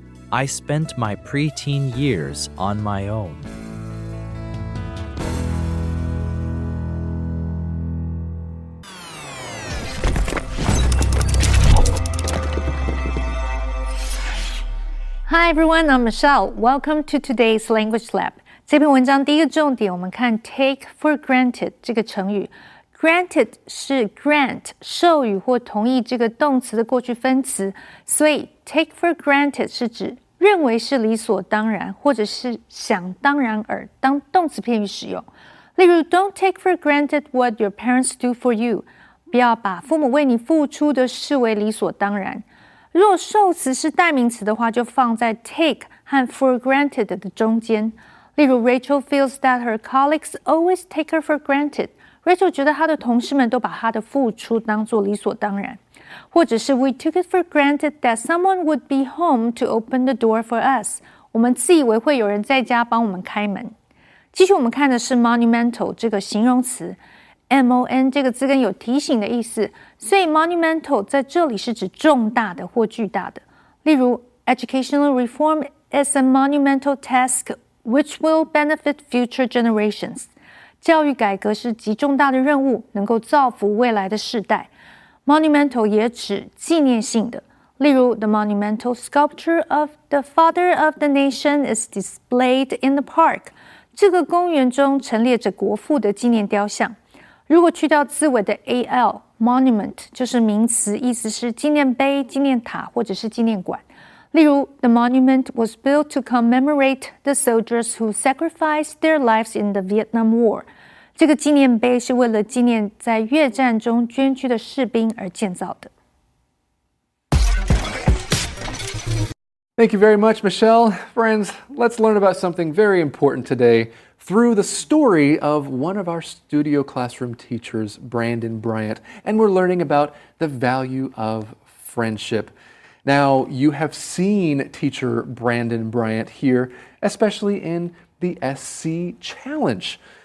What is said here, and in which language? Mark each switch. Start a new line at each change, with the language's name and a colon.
English: I spent my preteen years on my own. Hi everyone, I'm Michelle. Welcome to today's Language Lab.
Chinese: 这篇文章第一个重点，我们看 take for granted 这个成语。 Granted 是 grant 授予或同意这个动词的过去分词，所以 take for granted 是指认为是理所当然，或者是想当然而当动词片语使用。例如
English: ，Don't take for granted what your parents do for you。
Chinese: 不要把父母为你付出的视为理所当然。如果受词是代名词的话，就放在 take 和 for granted 的中间。例如
English: Rachel feels that her colleagues always take her for granted.
Chinese: Rachel 觉得她的同事们都把她的付出当作理所当然。或者是
English: We took it for granted that someone would be home to open the door for us.
Chinese: 我们自以为会有人在家帮我们开门。继续我们看的是 monumental 这个形容词。 MON 这个字根有提醒的意思，所以 monumental 在这里是指重大的或巨大的。例如
English: Educational reform is a monumental task which will benefit future generations.
Chinese: 教育改革是极重大的任务，能够造福未来的世代。
English: Monumental
Chinese: 也指纪念性的，例如
English: The monumental sculpture of the father of the nation is displayed in the park.
Chinese: 这个公园中陈列着国父的纪念雕像。如果去掉字尾的 al, monument 就是名词，意思是纪念碑、纪念塔或者是纪念馆。例如
English: The monument was built to commemorate the soldiers who sacrificed their lives in the Vietnam War.
Chinese: 这个纪念碑是为了纪念在越战中捐躯的士兵而建造的。
English: Thank you very much, Michelle. Friends, let's learn about something very important today through the story of one of our Studio Classroom teachers, Brandon Bryant, and we're learning about the value of friendship. Now, you have seen teacher Brandon Bryant here, especially in the SC Challenge.